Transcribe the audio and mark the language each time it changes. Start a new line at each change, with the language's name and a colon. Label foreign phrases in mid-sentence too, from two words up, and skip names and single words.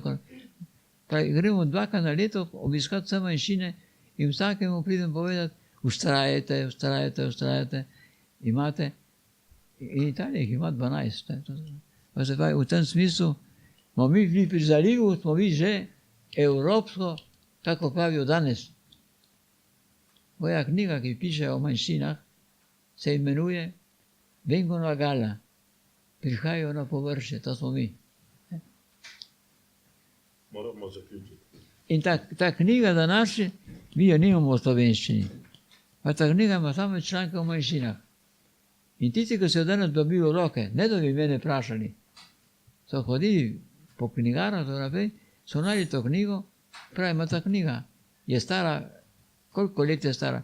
Slovenian: Pravi, gremo 2krat na leto obiskati vse manjšine in vsakemu pridem povedati, ustrajajte, imate, in Italija jih ima 12. V tem smislu smo mi bili pri zalivu, smo bili že evropsko, kako pravijo danes. Moja knjiga, ki piše o manjšinah, se imenuje
Italian: Vengono a galla,
Slovenian: prihajajo na površje, to smo mi. Moramo zaključiti. In ta knjiga današnja, mi jo nimamo v slovenščini, pa ta knjiga ima samo članke o manjšinah. In tisti, ki so jo danes dobili v roke, ne da bi mene vprašali, so hodili po knjigarah, so našli to knjigo, pravi, ta knjiga je stara, koliko let je stara?